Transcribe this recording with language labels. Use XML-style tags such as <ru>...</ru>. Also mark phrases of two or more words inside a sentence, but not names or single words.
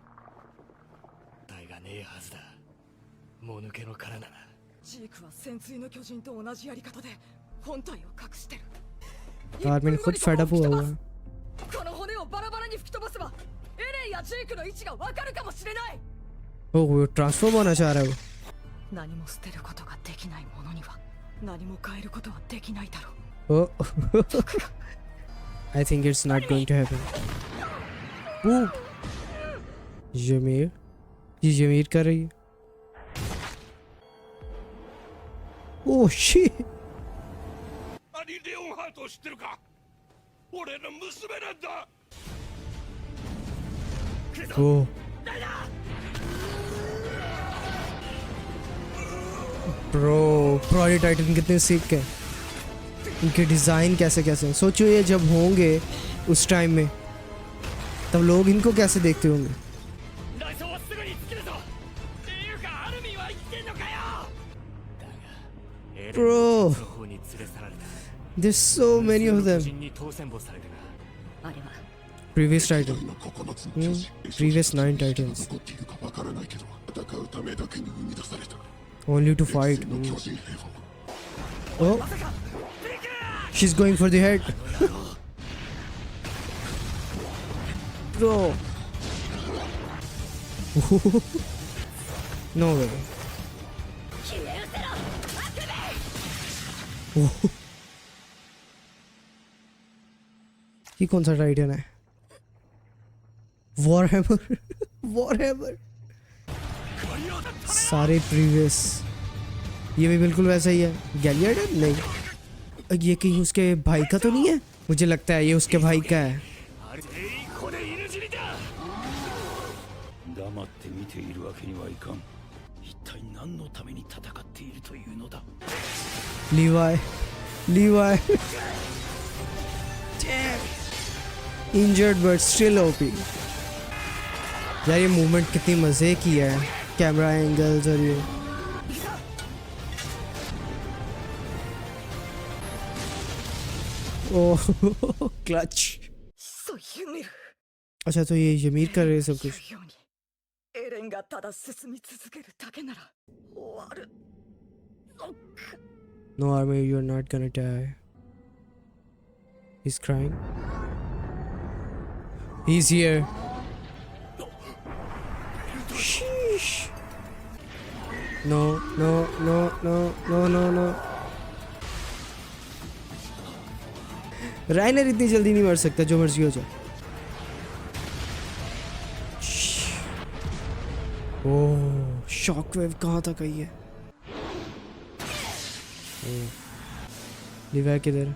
<hi>आर्मिन खुद</hi> <en>fed up</en> <hi>हुआ है। ओह वो ट्रांसफॉर्म होना चाह रहा है वो।</hi> <en>I think it's not going to happen.</en> <hi>यूमीर, ये यूमीर कर रही है।</hi> <en>Oh shit. oh bro,</en> <hi>प्रोडी टाइटन कितने सिक है। इनके डिज़ाइन कैसे कैसे, सोचो ये जब होंगे उस टाइम में तब लोग इनको कैसे देखते होंगे।</hi> <en>Bro, there's so many of them. Previous Titan. Previous 9 Titans. Only to fight. Oh, she's going for the head. Bro. No way.</en> <hi>ये कौन सा टाइटन है? वॉरहेमर। वॉरहेमर सारे प्रीवियस। ये भी बिल्कुल वैसा ही है। गैलियड नहीं, ये कहीं उसके भाई का तो नहीं है? मुझे लगता है ये उसके भाई का है।</hi> <ja>黙って見ているわけにはいかん。一体何のために戦っているというのだ。</ja> <en>Levi Levi injured but still OP.</en> <hi>यार ये मूवमेंट कितनी मजे की है,</hi> <en>camera angles</en> <hi>और ये।</hi> <en>Oh clutch.</en> <hi>अच्छा तो ये यमीर कर रहे हैं सब कुछ।</hi> <ja>エレンがただ進み続けるだけなら終わるのか。</ja> <en>No army, you're not gonna die. He's crying. He's here. Sheesh. No, no, no, no, no, no, no.</en> <hi>राइनर इतनी जल्दी नहीं मर सकता, जो मर्जी हो जाए।</hi> <en>Oh shockwave</en> <hi>कहाँ तक आई है? लीवा किधर?</hi>